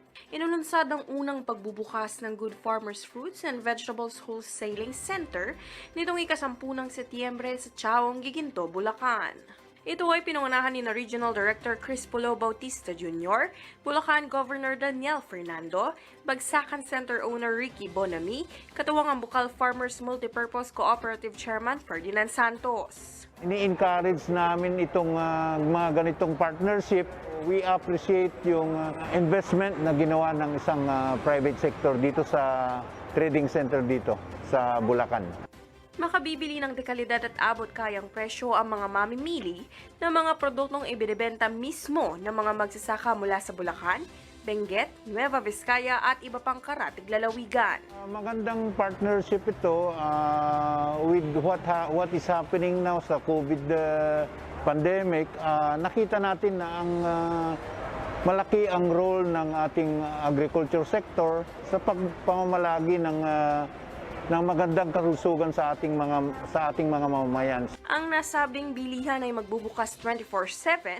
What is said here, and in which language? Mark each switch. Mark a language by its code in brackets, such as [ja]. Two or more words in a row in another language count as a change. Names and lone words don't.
[tl] Inununsad ang unang pagbubukas ng Good Farmers Fruits and Vegetables Wholesaling Center nitong ika-10 Setyembre sa Chaong, Giginto, Bulacan. Ito ay pinangunahan ni Regional Director Chris Pulo Bautista Jr., Bulacan Governor Daniel Fernando, Bagsakan Center Owner Ricky Bonami, katuwang ang Bukal Farmers Multipurpose Cooperative Chairman Ferdinand Santos. Ini-encourage namin itong mga ganitong partnership. [en] We appreciate [tl] yung investment na ginawa ng isang [en] private sector [tl] dito sa trading center dito sa Bulacan. Makabibili ng dekalidad at abot kayang presyo ang mga mamimili ng mga produktong ibinebenta mismo ng mga magsasaka mula sa Bulacan, Benguet, Nueva Vizcaya at iba pang karatig lalawigan. Magandang partnership ito [en] with what is happening now [tl] sa [en] COVID pandemic. [tl] Nakita natin na ang malaki ang role ng ating [en] agriculture sector [tl] sa pagpamamalagi ng magandang kalusugan sa ating mga mamamayan. Ang nasabing bilihan ay magbubukas 24/7.